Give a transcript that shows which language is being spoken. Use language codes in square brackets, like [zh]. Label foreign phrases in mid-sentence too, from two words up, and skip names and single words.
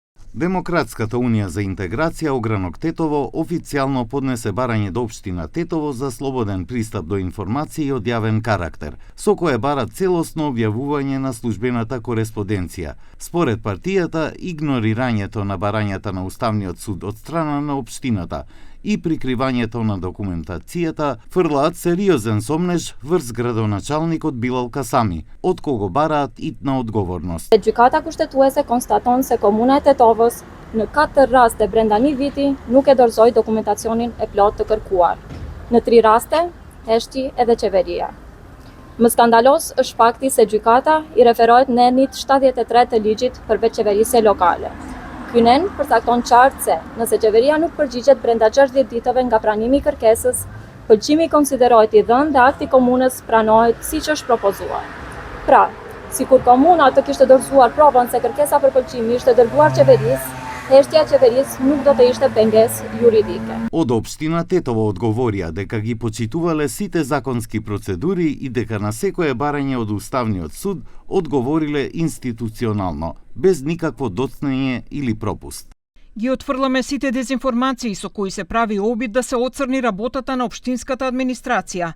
[mk] Демократската унија за интеграција Огранок Тетово официјално поднесе барање до општина Тетово за слободен пристап до информации од јавен карактер, со кое барат целосно објавување на службената кореспонденција. Според партијата, игнорирањето на барањата на Уставниот суд од страна на општината и прикривањето на документацијата фрлаат сериозен сомнеж врз градоначалникот Билал Касами, од кого бараат итна одговорност. [sq] Gjykata kushtetuese konstaton se Komuna e Tetovës në 4 raste brenda një viti nuk e dorëzoi dokumentacionin e plotë të kërkuar. Në 3 raste heshti edhe qeveria. Më skandalos është fakti se gjykata i referohet nenit 73 të ligjit për veç qeverisje lokale. Ky nen përcakton qartë se nëse qeveria nuk përgjigjet brenda 60 ditëve nga pranimi i kërkesës, pëlqimi konsiderohet i dhënë dhe akti komunës pranohet siç është propozuar. Pra, sikur komuna të kishte dorëzuar provën se kërkesa për pëlqim ishte dërguar qeverisë, heshtja e qeverisë nuk do të ishte pengesë juridike. [mk] Од општина Тетово одговорија дека ги почитувале сите законски процедури и дека на секое барање од Уставниот суд одговориле институционално, без никакво доцнење или пропуст. Ги отфрламе сите дезинформации со кои се прави обид да се оцрни работата на општинската администрација.